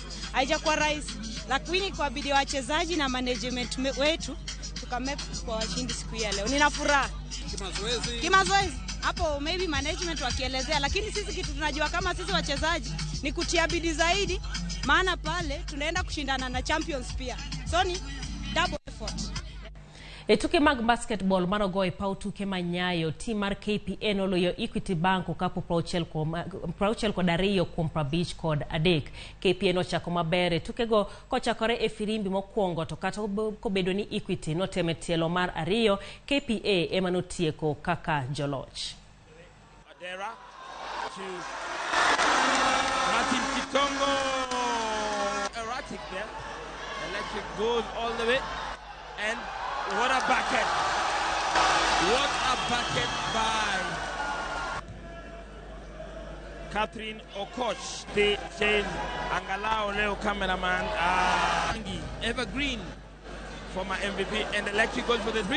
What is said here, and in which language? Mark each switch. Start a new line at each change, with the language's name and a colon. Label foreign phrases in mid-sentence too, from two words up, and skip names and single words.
Swahili: Haijakuwa rahisi, lakini kwa bidii wachezaji na management wetu tukamep kwa washindi siku ya leo. Ninafuraha. Kimazoezi. Hapo maybe management wakielezea, lakini sisi kitu tunajua kama sisi wachezaji ni kutia bidii zaidi, maana pale tunaenda kushindana na champions pia. So ni
English: double effort.
Luo (Kenya and Tanzania): E tuke mag basketball manogo e pau tuke manyayo tim mar KPN oloyo Equity Bank kapo Prauchel kod ariyo kuom Prabich kod adek. KPN ochako maber e tuke go kochakore e firimbi mokwongo, to kata kobedo ni Equity noteme tielo mar ariyo, KPA ema notieko kaka joloch. Adera to Martin Kitongo,
English: erratic there. Electric goes all the way, and what a bucket! What a bucket by Catherine Okoch. The change Angalao Leo cameraman Evergreen for my MVP, and Electric goes for the three.